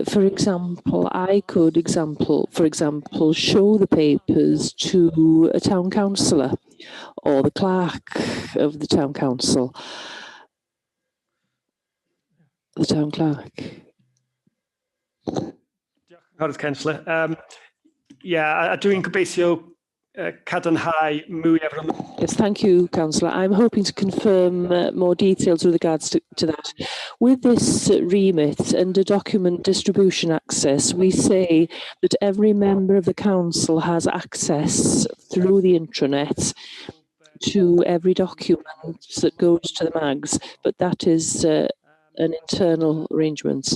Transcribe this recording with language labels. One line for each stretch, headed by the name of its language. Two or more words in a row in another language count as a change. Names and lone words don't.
English: For example, I could, for example, show the papers to a town councillor or the clerk of the town council, the town clerk. Councillor. Yeah,
Welsh: dwi'n gobeithio cadarnhau mwy efo'r...
English: Yes, thank you, Councillor. I'm hoping to confirm more details with regards to that. With this remit under document distribution access, we say that every member of the council has access through the intranet to every document that goes to the MAGs, but that is an internal arrangement.